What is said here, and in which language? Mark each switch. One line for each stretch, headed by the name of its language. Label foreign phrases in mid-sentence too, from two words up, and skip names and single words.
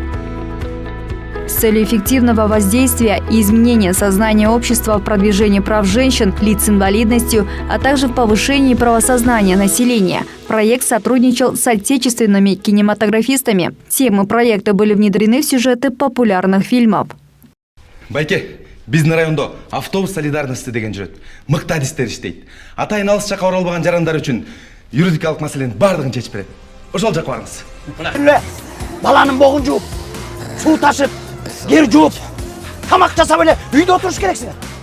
Russian: С целью эффективного воздействия и изменения сознания общества в продвижении прав женщин, лиц с инвалидностью, а также в повышении правосознания населения, проект сотрудничал с отечественными кинематографистами. Темы проекта были внедрены в сюжеты популярных фильмов.
Kyrgyz: Байке, биздин райондо
Russian: автобус солидарности
Kyrgyz: деген жүрөт. Мыкты адистер иштейт. Атайын алыс жакка оролбаган жарандар үчүн юридикалык маселенин бардыгын чечип берет. Ошол жакка барыңыз. Баланын богун жууп, суу ташып, жер жууп, тамак жасап эле үйдө отуруш керексиңер.